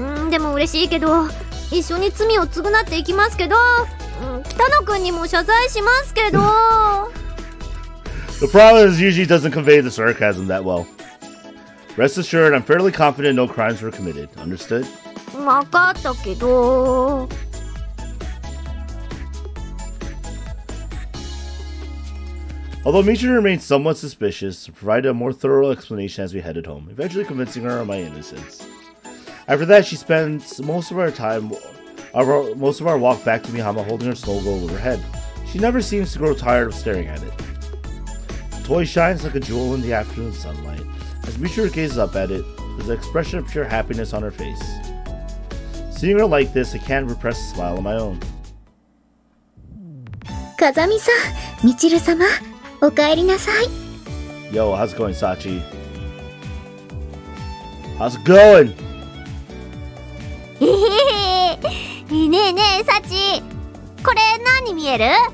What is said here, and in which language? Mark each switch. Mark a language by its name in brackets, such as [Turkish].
[Japanese] でも嬉しいけど一緒に罪を償っていきますけど、北野くんにも謝罪しますけど。 [English] The problem is Yuji doesn't convey the sarcasm that well. Rest assured, I'm fairly confident no crimes were committed. Understood? [Japanese] わかったけど。 [English] Although Michiru remained somewhat suspicious, I provided a more thorough explanation as we headed home, eventually convincing her of my innocence. After that, she spent most of our walk back to Mihama holding her snow globe over her head. She never seems to grow tired of staring at it. The toy shines like a jewel in the afternoon sunlight. As Michiru gazes up at it, there's an expression of pure happiness on her face. Seeing her like this, I can't repress a smile on my own. [Japanese] 風見さん、みちる様、お帰りなさい。 [English] Yo, how's it going, Sachi? How's it going? [Japanese] ねえねえ、サチ。これ何見える？